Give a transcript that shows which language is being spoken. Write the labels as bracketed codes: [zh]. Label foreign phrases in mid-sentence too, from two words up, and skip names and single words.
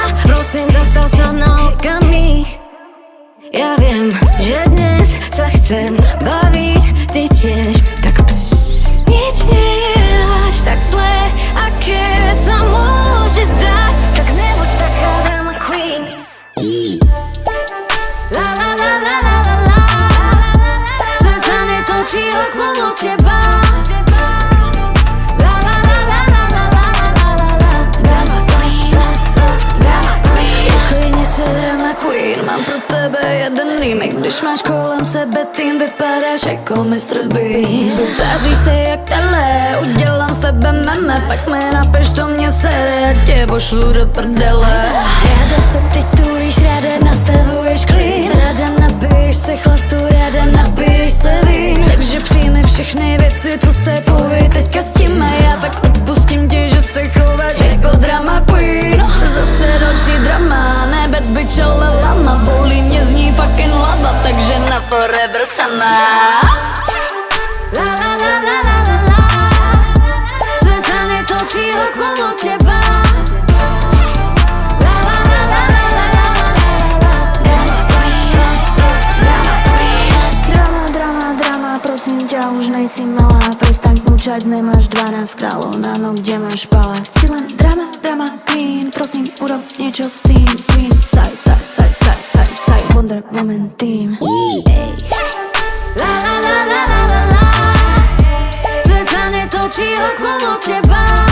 [sk] Prosím, zastav sa na okamih. Ja viem, že dnes sa chcem baviť, ty tiež, tak nič nie je až tak zlé, aké sa môže zdať. Tak nebuď taká [en] drama queen. La la la la la la la. [sk] Svet sa netočí okolo teba. La la la la la la la la la la. [en] Drama queen, drama queen. [sk] Pokojne sa [en] drama queen. [cs] Mám pro tebe jeden remake. Když máš kolem sebe tým, vypadáš jako Mr. Bean. Tváříš se jak tele, udělám z tebe meme. Pak mi napiš, to mě sere, a tě pošlu do prdele. Ráda se teď tulíš, ráda nastavuješ klid. Ráda nabiješ se chlastu, ráda nabiješ se vín. Takže přijmi všechny věci, co se poví teďka s tím. A já tak odpustím ti, že se chováš jako [en] drama queen. [cs] Zase další drama, ne [en] bad bitch, [cs] ale lama. Bolí mě z ní fucking lava, takže na forever sama. La la la la la la la. [sk] Svet sa netočí okolo teba. La la la la la la la la. [en] Drama queen, drama queen. Drama, drama, drama, [sk] prosím ťa, už nejsi malá. Prestaň kmučať, nemáš 12 kráľov na noh, kde máš palác. Si len [en] drama, drama queen, [sk] prosím, urob niečo s tým. [en] Queen, saj, Wonder Woman team. La la la la la la la. [sk] Svet sa netočí okolo teba.